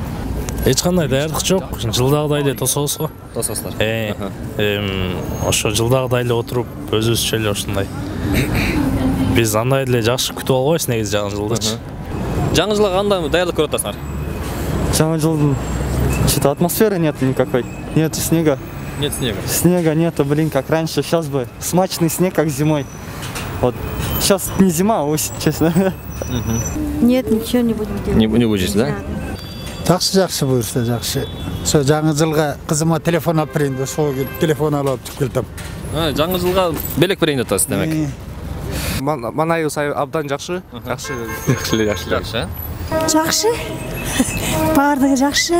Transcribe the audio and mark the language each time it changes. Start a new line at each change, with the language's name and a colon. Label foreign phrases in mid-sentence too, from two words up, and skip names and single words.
Kyrgyz: Эч кандай даярдык жок. Жылдагыдай эле тособуз го. Тососуздар. Ошо жылдагыдай эле отуруп, өзүбүзчө эле ушундай. Биз андай эле жакшы күтүп албайбыз негизи жаңы жылдычы. Жаңы жылга кандай даярдык көрүп атасыңар? Жаңы жылдын
Russian: что-то атмосферы нет никакой. Нет снега. Нет снега. Снега нету, блин, как раньше. Сейчас бы смачный снег, как зимой. Вот сейчас не зима, а осень, честно. Нет, ничего не будем делать. Не будете, да?
Kyrgyz: Жакшы буюрса жакшы. Ошо жаңы жылга кызыма телефон алып берейин деп, ошого келип телефон алып келдим. Жаңы жылга белек берейин деп атасыз демек. Маанайыбыз абдан жакшы. Жакшы. Жакшы. Бардыгы жакшы.